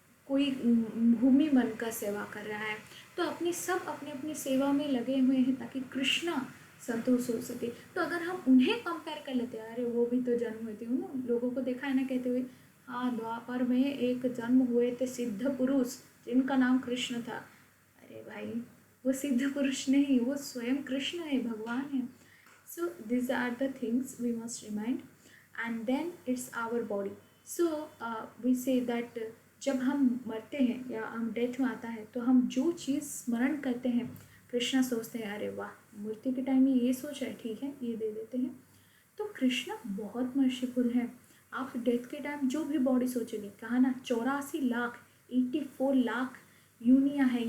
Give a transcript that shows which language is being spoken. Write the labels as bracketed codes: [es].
[hi] कोई भूमि बनकर सेवा कर रहा है। तो अपनी अपनी सेवा में लगे हुए हैं ताकि कृष्णा संतोष हो सके। तो अगर हम उन्हें कंपेयर कर लेते हैं, अरे वो भी तो जन्म हुए थे, लोगों को देखा है ना कहते हुए, हाँ द्वापर में एक जन्म हुए थे सिद्ध पुरुष जिनका नाम कृष्ण था। अरे भाई, वो सिद्ध पुरुष नहीं, वो स्वयं कृष्ण है, भगवान है। [en] So these are the things we must remind. And then it's our body. So we say that [hi] जब हम मरते हैं या हम डेथ में आता है तो हम जो चीज़ स्मरण करते हैं, कृष्णा सोचते हैं अरे वाह, मूर्ति के टाइम में ये सोच है, ठीक है ये दे देते हैं। तो कृष्णा बहुत मर्सीफुल है। आप डेथ के टाइम जो भी बॉडी सोचेंगे, कहा ना 84 लाख 84 लाख यूनिया है।